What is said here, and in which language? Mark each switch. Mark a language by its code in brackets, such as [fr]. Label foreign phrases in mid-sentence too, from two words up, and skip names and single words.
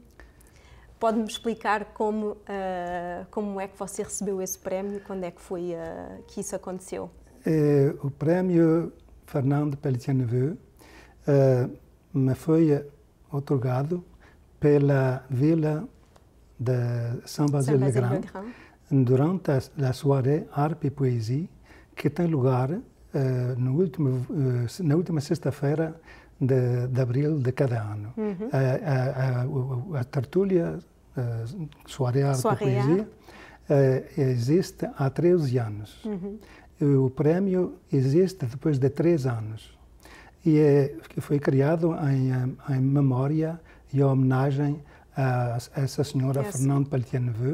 [pt] Pode-me explicar como é que você recebeu esse prémio? Quando é que foi que isso aconteceu? O prémio Fernand Pelletier-Neveu me foi otorgado pela vila de Saint-Basile-le-Grand durante a soirée Harpe et Poésie, que tem lugar na última sexta-feira de abril de cada ano. A tertúlia, Soirée Arte e Poesia, existe há 13 anos. O prémio existe depois de 3 anos e foi criado em memória e homenagem a essa senhora Fernand Pelletier-Neveu,